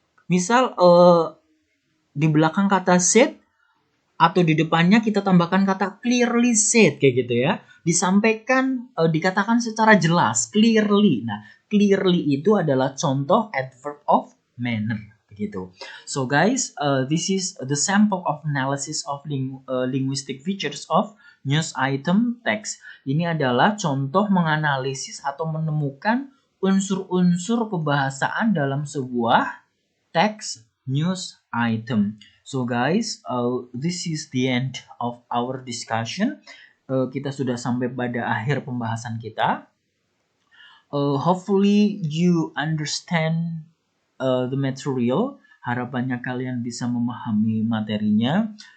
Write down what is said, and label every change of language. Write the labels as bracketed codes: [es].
[id] Misal di belakang kata said atau di depannya kita tambahkan kata clearly said kayak gitu ya. Disampaikan, dikatakan secara jelas, clearly. Nah, clearly itu adalah contoh adverb of manner begitu. [en] So guys, this is the sample of analysis of linguistic features of news item text. [id] Ini adalah contoh menganalisis atau menemukan unsur-unsur kebahasaan dalam sebuah text news item. [en] So guys, this is the end of our discussion. [id] Kita sudah sampai pada akhir pembahasan kita. [en] Hopefully you understand the material. [id] Harapannya kalian bisa memahami materinya.